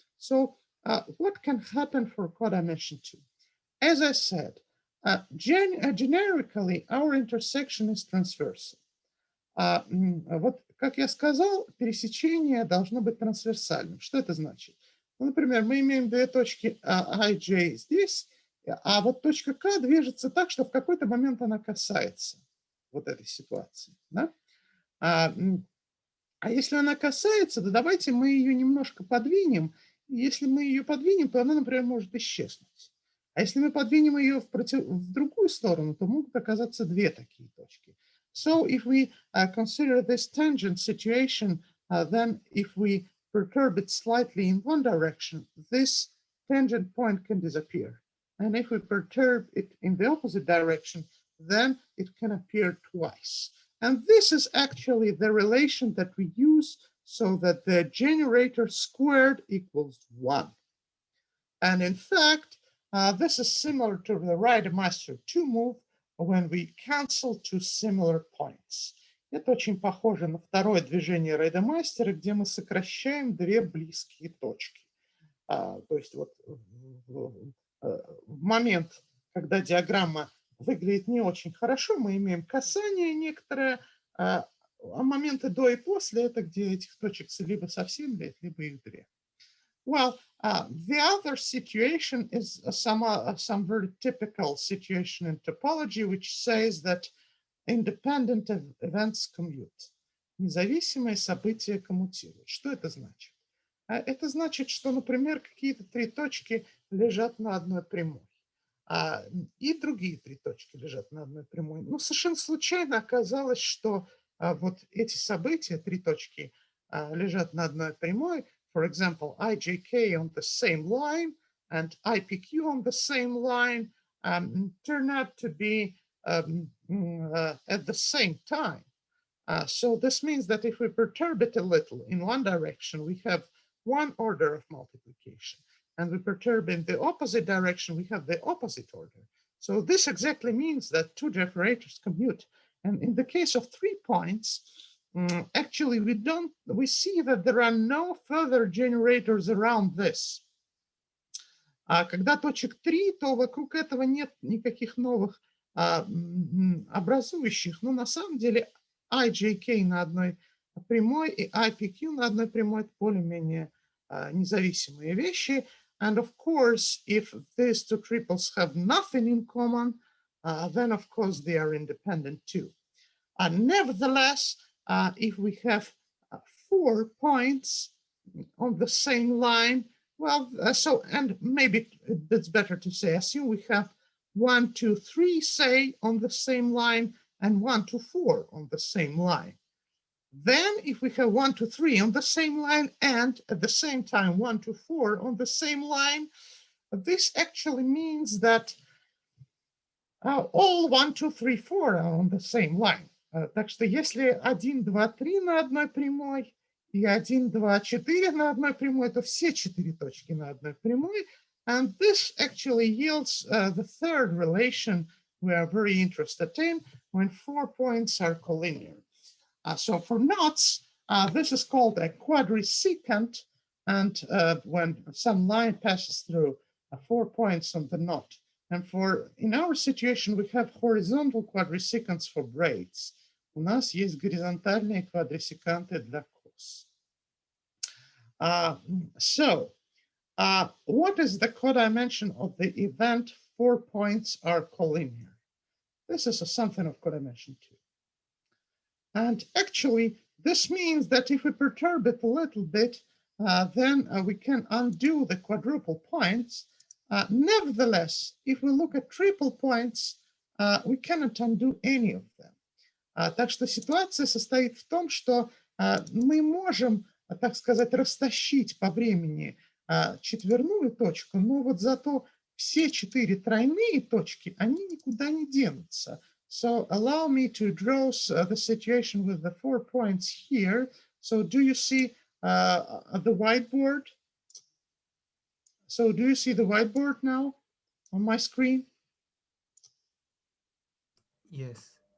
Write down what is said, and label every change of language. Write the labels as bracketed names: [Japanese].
[English] So what can happen for codimension 2? As I said, generically, our intersection is transversal. [Russian] Вот, как я сказал, пересечение должно быть трансверсальным. Что это значит? Ну, например, мы имеем две точки I, J здесь, а вот точка K движется так, что в какой-то момент она касается вот этой ситуации. Да? А если она касается, то давайте мы ее немножко подвинем. И если мы ее подвинем, то она, например, может исчезнуть. А если мы подвинем ее в другую сторону, то могут оказаться две такие точки. [English] So if we consider this tangent situation, then if we perturb it slightly in one direction, this tangent point can disappear. And if we perturb it in the opposite direction, then it can appear twice. And this is actually the relation that we use so that the generator squared equals 1. And in fact, this is similar to the Reidemeister 2 move when we cancel two similar points. [Russian] Это очень похоже на второе движение Reidemeister, где мы сокращаем две близкие точки. То есть вот в момент, когда диаграмма выглядит не очень хорошо, мы имеем касание некоторое, а моменты до и после — это где этих точек либо совсем нет, либо их две. [English] Well, the other situation is some very typical situation in topology, which says that independent events commute. [Russian] Независимые события коммутируют. Что это значит? Это значит, что, например, какие-то три точки лежат на одной прямой, и другие три точки лежат на одной прямой. Но совершенно случайно оказалось, что вот эти события, три точки, лежат на одной прямой. [English] For example, ijk on the same line and ipq on the same line turn out to be at the same time. So this means that if we perturb it a little in one direction, we have one order of multiplication. And we perturb in the opposite direction, we have the opposite order. So this exactly means that two generators commute. And in the case of 3 points, actually we see that there are no further generators around this. [Russian] А когда точек 3, то вокруг этого нет никаких новых образующих. Но на самом деле ijk на одной прямой и ipq на одной прямой — это более-менее независимые вещи. [English] And of course, if these two triples have nothing in common, then of course they are independent too. Nevertheless, if we have 4 points on the same line, well, and maybe it's better to say, assume we have 1, 2, 3, say, on the same line, and 1, 2, 4 on the same line. Then if we have 1, 2, 3 on the same line, and at the same time 1, 2, 4 on the same line, this actually means that all 1, 2, 3, 4 are on the same line. [Russian] Так что если 1, 2, 3 на одной прямой и 1, 2, 4 на одной прямой, то все 4 точки на одной прямой. [English] And this actually yields the third relation we are very interested in when 4 points are collinear. So for knots, this is called a quadrisecant, and when some line passes through 4 points on the knot. And in our situation, we have horizontal quadrisecants for braids. [Russian] У нас есть горизонтальные квадрисеканты для кос. [English] So what is the codimension of the event 4 points are collinear? This is something of codimension 2. And actually, this means that if we perturb it a little bit, then we can undo the quadruple points. Nevertheless, if we look at triple points, we cannot undo any of them. [Russian] Так что ситуация состоит в том, что мы можем, так сказать, растащить по времени четверную точку, но вот зато все 4 тройные точки, они никуда не денутся. [English] So allow me to draw the situation with the 4 points here. So do you see the whiteboard? So do you see the whiteboard now on my screen? Yes.